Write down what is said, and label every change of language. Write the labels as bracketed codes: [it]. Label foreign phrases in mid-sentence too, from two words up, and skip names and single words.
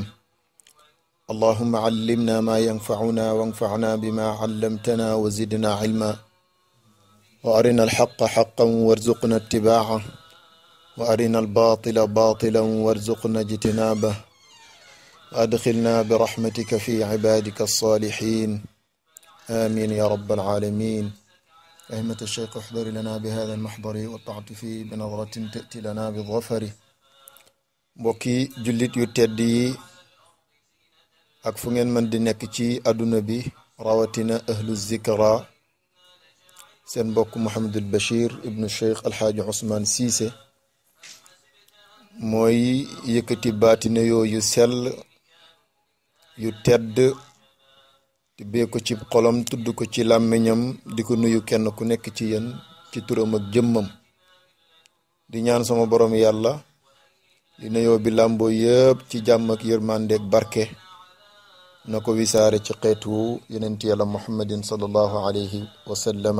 [ar] اللهم علمنا ما ينفعنا وانفعنا بما علمتنا وزدنا علما، وأرنا الحق حقا وارزقنا اتباعه، وأرنا الباطل باطلا وارزقنا اجتنابه، وأدخلنا برحمتك في عبادك الصالحين. آمين يا رب العالمين. أئمة الشيخ احضر لنا بهذا المحضر والتعطفي بنظرة تأتي لنا بالظفر. [wo] mbokki jullit yu tedd yi ak fu ngeen mën di nekk ci àdduna bi, rawatina [ar] أهل الذكر, [wo] seen mbokk Mouhamadul Bachir ibnu Cheikh Alxaaji Ousmane Cissé mooy yëkkati baatine yooyu sell yu tedd di bee ko ci xolam, tudd ko ci làmmiñam, di ko nuyu kenn ku nekk ci yéen ci turam ak jëmmam, di ñaan sama borom yàlla li nuyoo bi làmboo yëpp ci jàmm ak yërmande ak barke na ko wisaare ci xeetu yonent yàlla [ar] محمد صلى الله عليه وسلم.